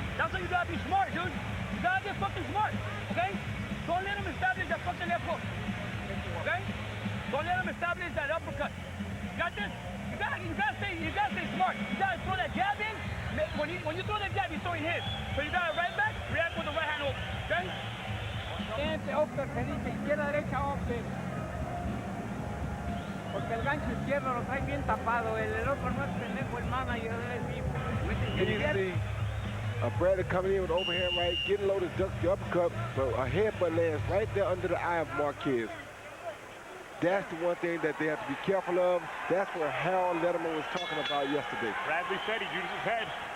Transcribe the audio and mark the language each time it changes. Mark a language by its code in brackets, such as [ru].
[en] That's why you gotta be smart, dude. You gotta get fucking smart, okay? Don't let him establish that fucking left hook, okay? Don't let him establish that uppercut. You got this? You gotta stay smart. You gotta throw that jab in. When you throw that jab, you're throwing his. So you gotta right back, react with the right hand over, okay? [es] Upper, se dice izquierda, derecha, upper. Porque el gancho izquierdo lo trae bien tapado. El otro no es pendejo, el manager del equipo. [en] Here you see Bradley coming in with overhand right, getting low to duck the uppercut, but a headbutt lands right there under the eye of Marquez. That's the one thing that they have to be careful of. That's what Harold Letterman was talking about yesterday. Bradley said he used his head.